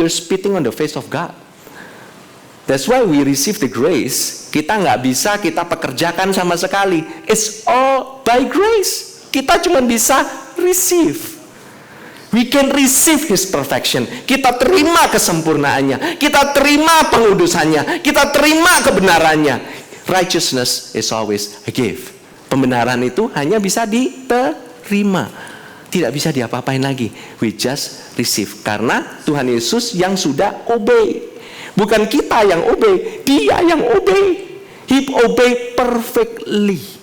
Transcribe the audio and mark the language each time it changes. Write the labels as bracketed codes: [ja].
[en] You're spitting on the face of God. That's why we receive the grace. [id] Kita nggak bisa kita pekerjakan sama sekali. [en] It's all by grace. [id] Kita cuma bisa [en] receive. We can receive His perfection. [id] Kita terima kesempurnaannya. Kita terima pengudusannya. Kita terima kebenarannya. [en] Righteousness is always a gift. [id] Pembenaran itu hanya bisa diterima. Tidak bisa diapa-apain lagi. [en] We just receive. [id] Karena Tuhan Yesus yang sudah obey. Bukan kita yang obey, dia yang obey. [en] He obey perfectly.